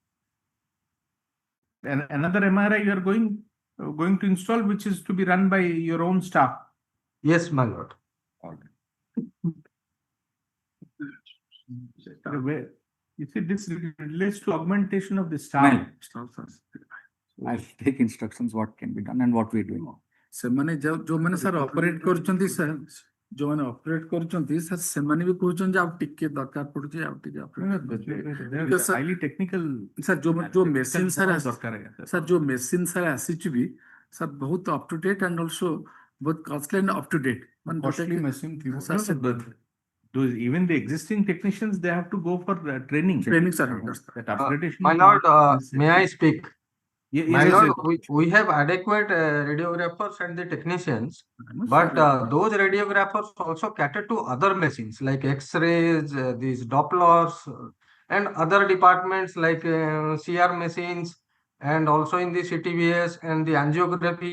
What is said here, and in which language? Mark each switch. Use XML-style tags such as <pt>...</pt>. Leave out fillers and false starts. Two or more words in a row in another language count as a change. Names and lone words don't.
<en>And another MRI you are going to install, which is to be run by your own staff. Yes, my lord. You see, this relates to augmentation of the staff. I'll take instructions what can be done and what we're doing.</en> <or>ସେମାନେ ଯୋଉମାନେ ସାର୍ ଅପରେଟ କରୁଛନ୍ତି ସାର୍ ଯୋଉମାନେ ଅପରେଟ କରୁଛନ୍ତି ସାର୍ ସେମାନେ ବି କହୁଛନ୍ତି ଆଉ ଟିକେ ଦରକାର ପଡୁଛି ଆଉ ଟିକେ</or> <en>Highly technical.</en> <or>ସାର୍ ଯୋଉ ମେସିନ ସାର୍ ଦରକାର ସାର୍ ଯୋଉ ମେସିନ ସାର୍ ଆସିଛି ବି ସାର୍ ବହୁତ</or> <en>up to date and also</en> <or>ବହୁତ</or> <en>costly and up to date Costly machine ଥିବ। Those even the existing technicians, they have to go for training. Training, sir. That upgradation. My lord, may I speak? My Yes, lord, yes. we have adequate radiographers and the technicians, but those radiographers also cater to other machines like X-rays, these Dopplers, and other departments like CR machines, and also in the CTVS and the angiography.</en>